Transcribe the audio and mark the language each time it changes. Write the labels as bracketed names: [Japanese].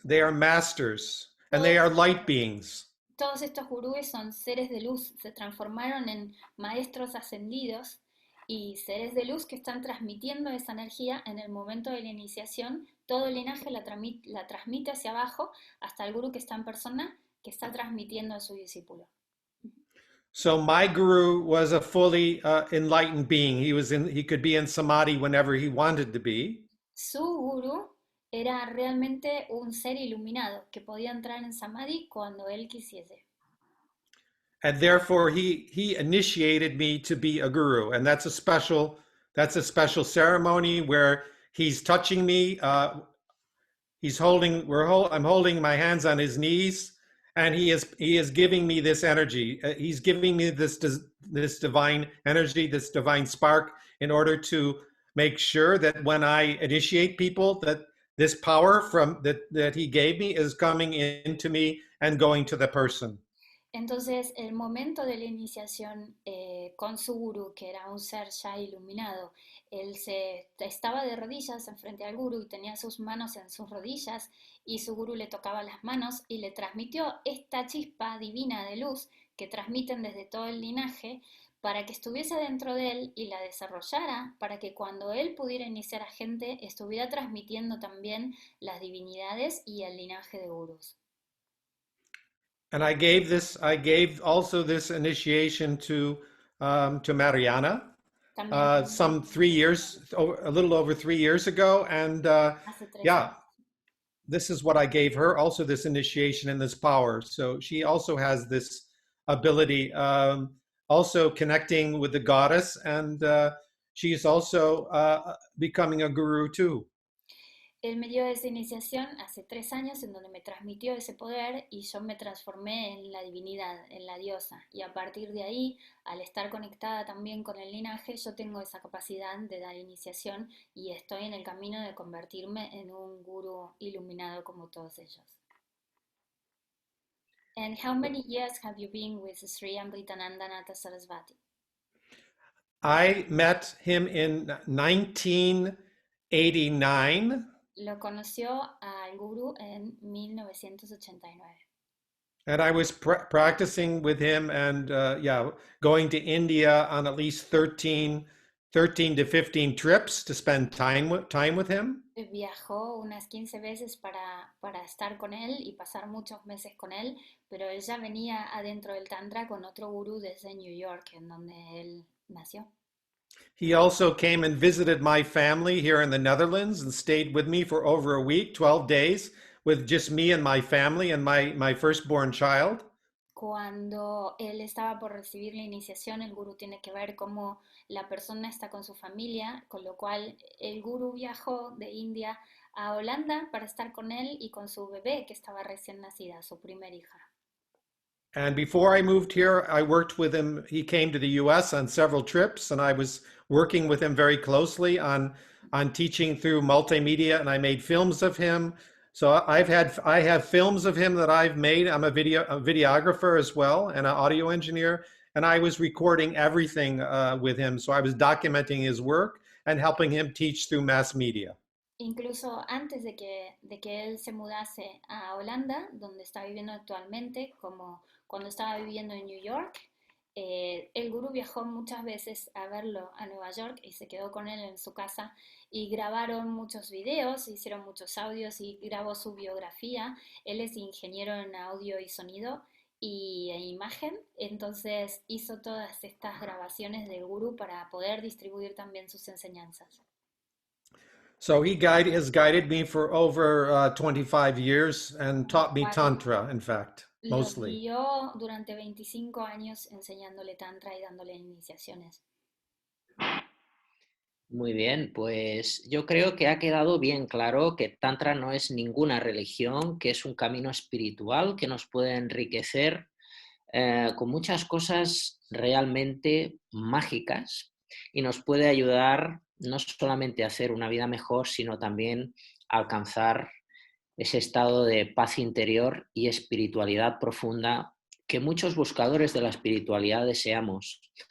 [English] They are masters, and they are light beings. [Spanish] Todos estos gurúes son seres de luz, se transformaron en maestros ascendidos y seres de luz que están transmitiendo esa energía en el momento de la iniciación. Todo el linaje la transmite hacia abajo hasta el gurú que está en persona, que está transmitiendo a su discípulo. [English] So my guru was a fully enlightened being. He could be in samadhi whenever he wanted to be. [Spanish] Su gurú era realmente un ser iluminado que podía entrar en samadhi cuando él quisiese. [English] And therefore he initiated me to be a guru. And that's a special ceremony where he's touching me. I'm holding my hands on his knees, and he is giving me this energy. He's giving me this divine energy, this divine spark, in order to make sure that when I initiate people, that this power from that he gave me is coming into me and going to the person. [Spanish] Entonces, el momento de la iniciación con su gurú, que era un ser ya iluminado, él estaba de rodillas enfrente al gurú y tenía sus manos en sus rodillas y su gurú le tocaba las manos y le transmitió esta chispa divina de luz que transmiten desde todo el linaje para que estuviese dentro de él y la desarrollara para que cuando él pudiera iniciar a gente estuviera transmitiendo también las divinidades y el linaje de gurús. [English] And I gave also this initiation to Mariana some 3 years, a little over 3 years ago, and yeah, this is what I gave her, also this initiation and this power. So she also has this ability, also connecting with the goddess, and she's also becoming a guru too. [Spanish] Él me dio esa iniciación hace 3 años en donde me transmitió ese poder y yo me transformé en la divinidad, en la diosa. Y a partir de ahí, al estar conectada también con el linaje, yo tengo esa capacidad de dar iniciación y estoy en el camino de convertirme en un gurú iluminado como todos ellos. [English] And how many years have you been with Sri Amritananda Natha Sarasvati? I met him in 1989. [Spanish] Lo conoció al gurú en 1989. [English] And I was practicing with him and going to India on at least 13 to 15 trips to spend time with him. [Spanish] Viajó unas 15 veces para estar con él y pasar muchos meses con él, pero él ya venía adentro del Tantra con otro gurú desde New York, en donde él nació. [English] He also came and visited my family here in the Netherlands and stayed with me for over a week, 12 days, with just me and my family and my firstborn child. [Spanish] Cuando él estaba por recibir la iniciación, el gurú tiene que ver cómo la persona está con su familia, con lo cual el gurú viajó de India a Holanda para estar con él y con su bebé que estaba recién nacida, su primer hija. [English] And before I moved here, I worked with him. He came to the US on several trips, and I was working with him very closely on teaching through multimedia, and I made films of him. So I have films of him that I've made. I'm a videographer as well and an audio engineer, and I was recording everything with him. So I was documenting his work and helping him teach through mass media. [Spanish] Incluso antes de que él se mudase a Holanda, donde está viviendo actualmente, como cuando estaba viviendo en New York, el gurú viajó muchas veces a verlo a Nueva York y se quedó con él en su casa y grabaron muchos videos, hicieron muchos audios y grabó su biografía. Él es ingeniero en audio y sonido e imagen, entonces hizo todas estas grabaciones del gurú para poder distribuir también sus enseñanzas. [English] So he has guided me for over 25 years and taught me Tantra, in fact, mostly. [Spanish] Lo guió durante 25 años enseñándole Tantra y dándole iniciaciones. Muy bien, pues yo creo que ha quedado bien claro que Tantra no es ninguna religión, que es un camino espiritual que nos puede enriquecer con muchas cosas realmente mágicas y nos puede ayudar no solamente a hacer una vida mejor, sino también a alcanzar ese estado de paz interior y espiritualidad profunda que muchos buscadores de la espiritualidad deseamos.